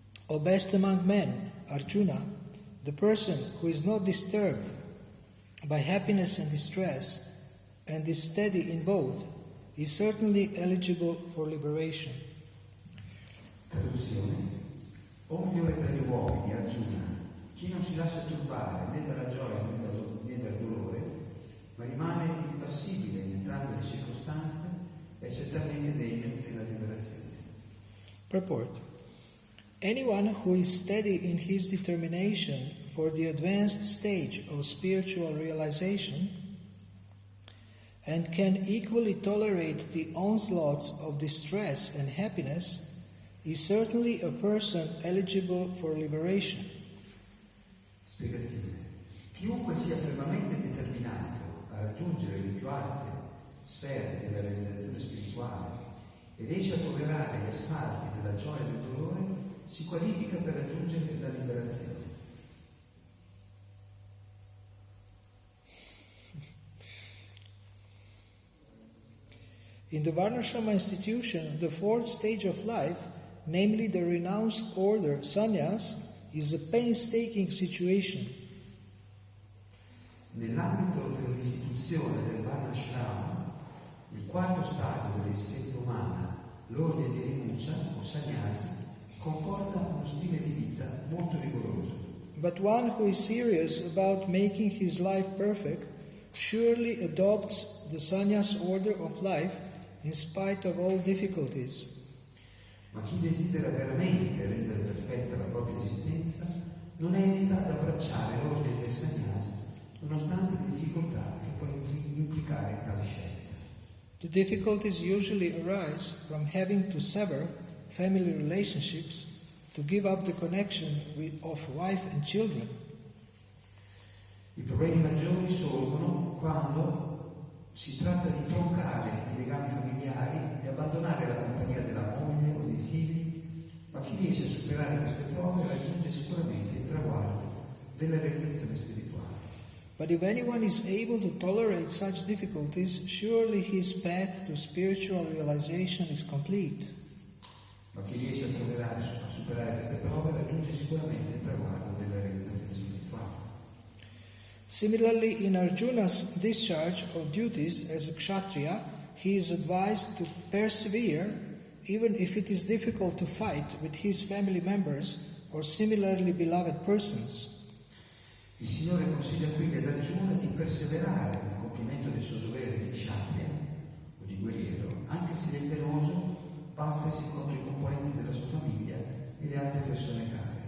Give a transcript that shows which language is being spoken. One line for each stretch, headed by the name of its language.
English: O best among men, Arjuna, the person who is not disturbed by happiness and distress and is steady in both is certainly eligible for liberation.
Italian: Traduzione. O migliore tra gli uomini, Arjuna, chi non si lascia turbare né dalla gioia né dal dolore, ma rimane impassibile in entrambe le circostanze, è certamente degno della liberazione.
English: Purport. Anyone who is steady in his determination for the advanced stage of spiritual realization and can equally tolerate the onslaughts of distress and happiness is certainly a person eligible for liberation.
Italian: Spiegazione. Chiunque sia fermamente determinato a raggiungere le più alte sfere della realizzazione spirituale e riesce a tollerare gli assalti della gioia e del dolore si qualifica per raggiungere la liberazione.
English: In the Varnashrama institution, the fourth stage of life, namely the renounced order sannyas, is a painstaking situation.
Italian: Nell'ambito dell'istituzione del Varnashrama, il quarto stadio dell'esistenza umana, l'ordine di rinuncia o sannyasi, comporta uno stile di vita molto rigoroso.
English: But one who is serious about making his life perfect surely adopts the sannyas order of life in spite of all difficulties.
Italian: Ma chi desidera veramente rendere perfetta la propria esistenza non esita ad abbracciare l'ordine del sannyasi nonostante le difficoltà che può implicare tale scelta.
English: The difficulties usually arise from having to sever family relationships to give up the connection of wife and children.
Italian: I problemi maggiori sorgono quando si tratta di troncare i legami familiari e abbandonare la compagnia della moglie o dei figli, ma chi riesce a superare queste prove raggiunge sicuramente il traguardo della realizzazione spirituale.
English: But if anyone is able to tolerate such difficulties, surely his path to spiritual realization is complete.
Italian: Ma chi riesce a superare queste prove raggiunge sicuramente il traguardo della realizzazione spirituale.
English: Similarly, in Arjuna's discharge of duties as a kshatriya, he is advised to persevere even if it is difficult to fight with his family members or similarly beloved persons.
Italian: Il Signore consiglia quindi ad Arjuna di perseverare nel compimento del suo dovere di kshatriya o di guerriero, anche se è penoso battersi contro i componenti della sua famiglia e le altre persone care.